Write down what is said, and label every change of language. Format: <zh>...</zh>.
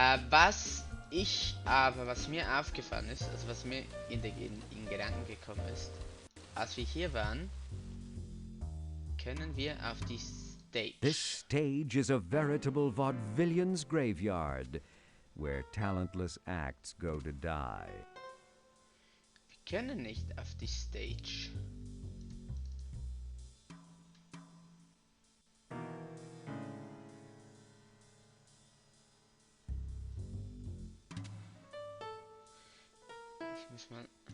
<de>Was mir aufgefallen ist, also was mir in Gedanken gekommen ist, als wir hier waren, können wir auf die Stage.</de> <en>This stage is a veritable vaudevillian's graveyard, where talentless acts go to die.</en> <de>Wir können nicht auf die Stage. Ich muss mal...</de>